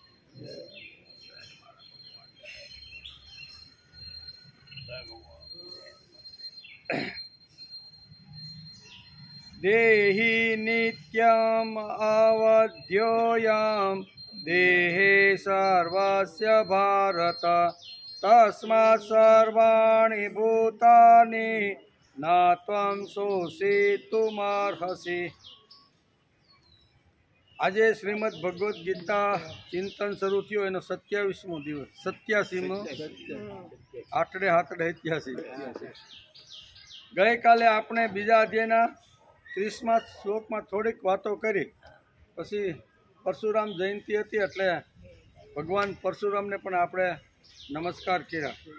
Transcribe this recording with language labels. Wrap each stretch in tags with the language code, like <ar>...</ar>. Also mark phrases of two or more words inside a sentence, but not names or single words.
<sa>देहि नित्यम् अवध्योऽयं देहे सर्वस्य भारत तस्मात् सर्वाणि भूतानि न त्वं शोषितुमर्हसि।</sa> <gu>આજે શ્રીમદ ભગવદ્ ગીતા ચિંતન શરૂ થયું એનો 27મો દિવસ 87મો આઠડે 87 ગઈકાલે આપણે બીજા અધ્યાયના 30મા શ્લોકમાં થોડીક વાતો કરી પછી પરશુરામ જયંતિ હતી એટલે ભગવાન પરશુરામને પણ આપણે નમસ્કાર કર્યા।</gu>